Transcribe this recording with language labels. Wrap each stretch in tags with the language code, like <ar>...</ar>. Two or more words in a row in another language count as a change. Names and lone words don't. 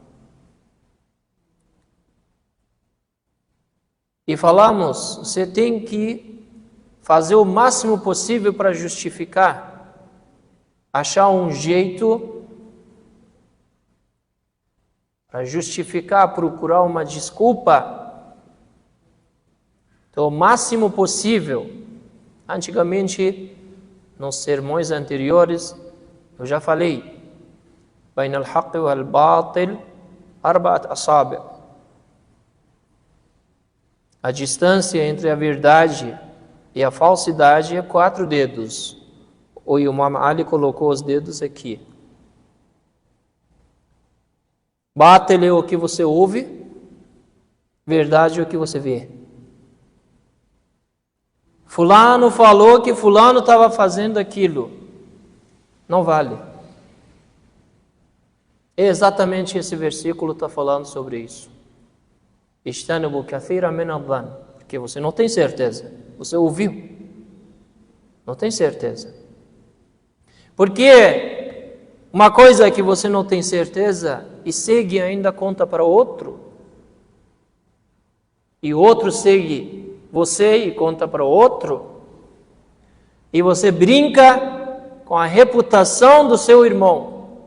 <pt>E falamos, você tem que fazer o máximo possível para justificar, achar um jeito para justificar, procurar uma desculpa. Então, o máximo possível. Antigamente, nos sermões anteriores, eu já falei,</pt> <ar>بين الحق والباطل أربع أصابع'.</ar> <pt>A distância entre a verdade e a falsidade é 4 dedos. O Imam Ali colocou os dedos aqui. Bátele o que você ouve, verdade é o que você vê. Fulano falou que fulano estava fazendo aquilo. Não vale. Exatamente esse versículo está falando sobre isso.</pt> <ar>اجتنبوا كثيرا من الظن,</ar> <pt>porque você não tem certeza. Você ouviu, não tem certeza. Porque uma coisa que você não tem certeza e segue ainda conta para outro, e outro segue você e conta para outro, e você brinca com a reputação do seu irmão.</pt>